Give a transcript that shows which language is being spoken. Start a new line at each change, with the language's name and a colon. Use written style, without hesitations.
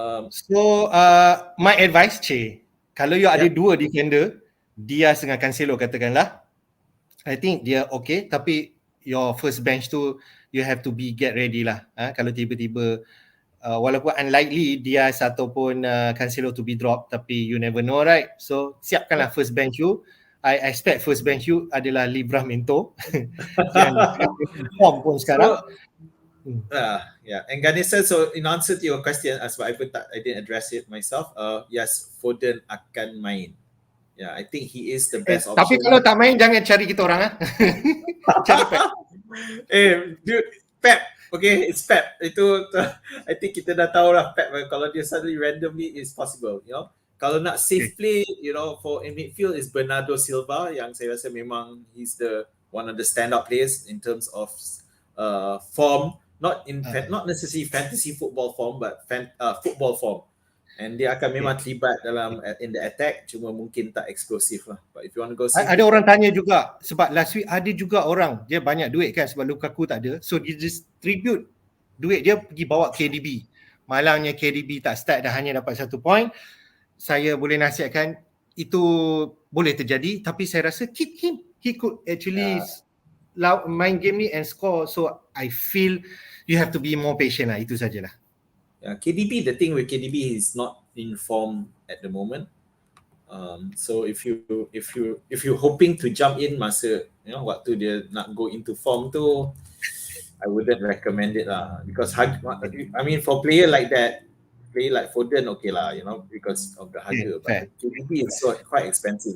English: So my advice,
Malay: kalau you ada dua defender, Diaz dengan Cancelo katakanlah,
English: I think
Malay: dia okay, tapi
English: your first bench tu you have to get ready lah.
Malay: Kalau tiba-tiba walaupun unlikely Diaz ataupun Cancelo
English: to be dropped,
Malay: tapi
English: you never know, right?
Malay: So siapkanlah first bench you. I expect first bench you adalah Livramento yang form pun sekarang.
English: And Ganesan, so in answer to your question, as I didn't address it myself, yes, Foden
Malay: akan main.
English: Yeah, I think he is the best option.
Malay: Tapi kalau tak main, jangan cari kita orang. Cari Pep.
English: Dude, Pep. Okay, it's Pep. Itu I think
Malay: kita dah tahu lah
English: Pep. Kalau dia suddenly randomly is possible, Kalau nak safe play, for in midfield is Bernardo Silva,
Malay: yang saya rasa memang
English: he's one of the standout players in terms of form, not necessarily fantasy football form, but football form. And
Malay: dia akan memang terlibat
English: in the attack,
Malay: cuma mungkin tak eksplosif lah.
English: But if you want to go see,
Malay: ada orang tanya juga, sebab last week ada juga orang, dia banyak duit kan sebab Lukaku tak ada, so dia distribute duit dia pergi bawa KDB. Malangnya KDB tak start dah hanya dapat 1 point. Saya boleh nasihatkan itu boleh terjadi, tapi saya rasa
English: keep him. He could actually
Malay: main game ni
English: and score. So I feel you have to be more patient lah.
Malay: Itu sajalah.
English: KDB, the thing with KDB is not in form at the moment. So if you're hoping to jump in
Malay: masa waktu dia nak
English: go into form tu, I wouldn't recommend it lah, because I mean for player like that, player like Foden okay lah, because of the harga, but the KDB is quite expensive.